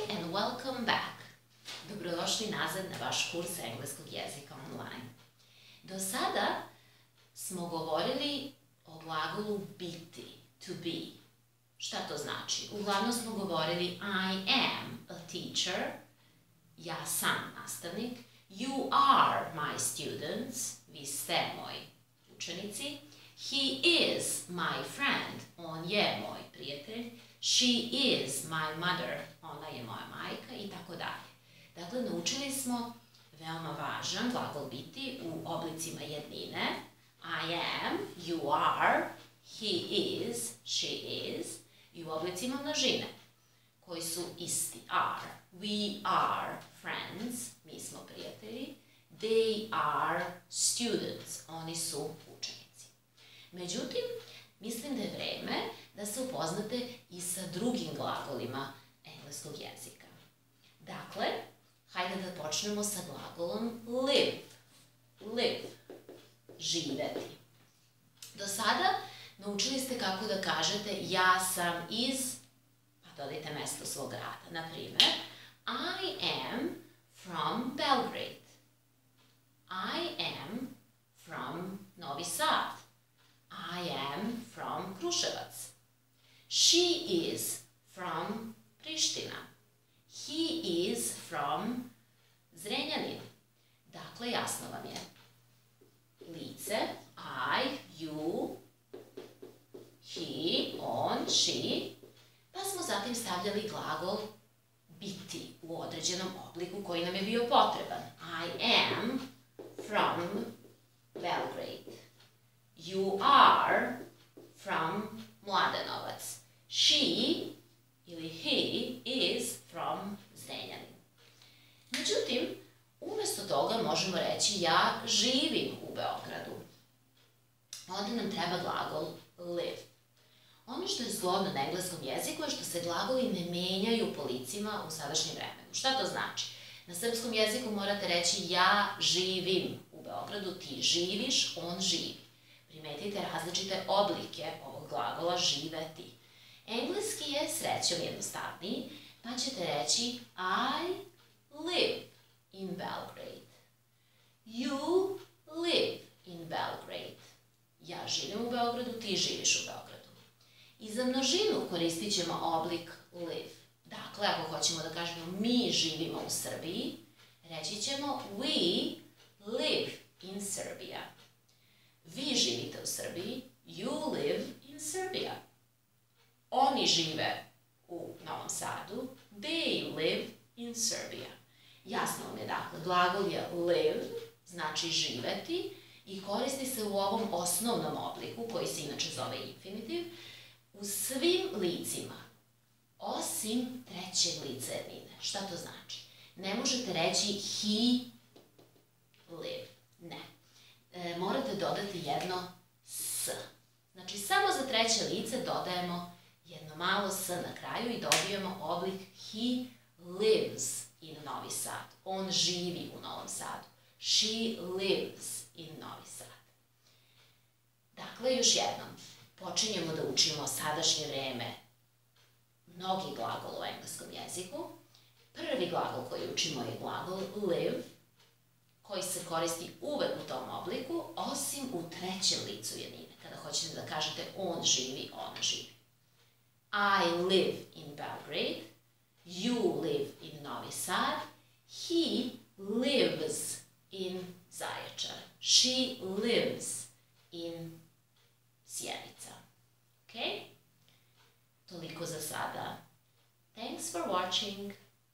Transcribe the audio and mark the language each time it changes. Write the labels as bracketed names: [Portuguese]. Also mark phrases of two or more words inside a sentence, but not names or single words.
[English] welcome back. [Serbian] Dobrodošli nazad na vaš kurs engleskog jezika online. Do sada smo govorili o glagolu biti, [English] to be. [Serbian] Šta to znači? Uglavnom smo govorili [English] I am a teacher, [Serbian] ja sam nastavnik, [English] you are my students, [Serbian] vi ste moji učenici, [English] he is my friend, [Serbian] on je moj prijatelj, [English] she is my mother, [Serbian] ona je moja majka i tako dalje. Dakle, naučili smo veoma važan glagol biti u oblicima jednine. [English] I am, you are, he is, she is, [Serbian] i u oblicima množine koji su isti, [English] are. We are friends, [Serbian] mi smo prijatelji. [English] They are students, [Serbian] oni su učenici. Međutim, mislim da je vreme da se upoznate i sa drugim glagolima engleskog jezika. Dakle, hajde da počnemo [English] sa glagolom live. [Serbian] Live, živeti. Do sada naučili ste kako da kažete ja sam iz, pa dodajte mesto svog grada. Na primer, [English] I am from Belgrade. I am from Novi Sad. I am from Kruševac. She is from Priština. He is from Zrenjanin. [Serbian] Dakle, jasno vam je. Lice, I, [English] you, he, on, she, [Serbian] pa smo zatim stavljali glagol biti u određenom obliku koji nam je bio potreban. [English] I am from Belgrade. You are from Mladenovac. She ili he is from Zrenjanin. [Serbian] Međutim, umjesto toga možemo reći ja živim u Beogradu. Onda nam treba glagol live. Ono što je zgodno na engleskom jeziku je što se glagoli ne menjaju po licima u sadašnjem vremenu. Šta to znači? Na srpskom jeziku morate reći ja živim u Beogradu, ti živiš, on živi. Primetite različite oblike ovog glagola živeti. Engleski je srećom jednostavniji, pa ćete reći [English] I live in Belgrade. You live in Belgrade. [Serbian] Ja živim u Beogradu, ti živiš u Beogradu. I za množinu koristit ćemo oblik live. Dakle, ako hoćemo da kažemo mi živimo u Srbiji, reći ćemo [English] we live in Serbia. [Serbian] Vi živite u Srbiji, [English] you live in Serbia. [Serbian] Oni žive u Novom Sadu, [English] they live in Serbia. [Serbian] Jasno vam je, dakle, glagol je live, znači živeti, i koristi se u ovom osnovnom obliku, koji se inače zove infinitiv, u svim licima, osim trećeg lica jednine. Šta to znači? Ne možete reći [English] he live, [Serbian] ne. Morate dodati jedno s. Znači, samo za treće lice dodajemo jedno malo s na kraju i dobijemo oblik [English] he lives in Novi Sad. [Serbian] On živi u Novom Sadu. [English] She lives in Novi Sad. [Serbian] Dakle, još jednom, počinjemo da učimo sadašnje vreme mnogi glagol u engleskom jeziku. Prvi glagol koji učimo je glagol live, koji se koristi uvek u tom obliku, osim u trećem licu jednine, kada hoćete da kažete on živi, ona živi. [English] I live in Belgrade, you live in Novi Sad, he lives in Zaječar, she lives in Sjenica. [Serbian] Ok? Toliko za sada. [English] Thanks for watching.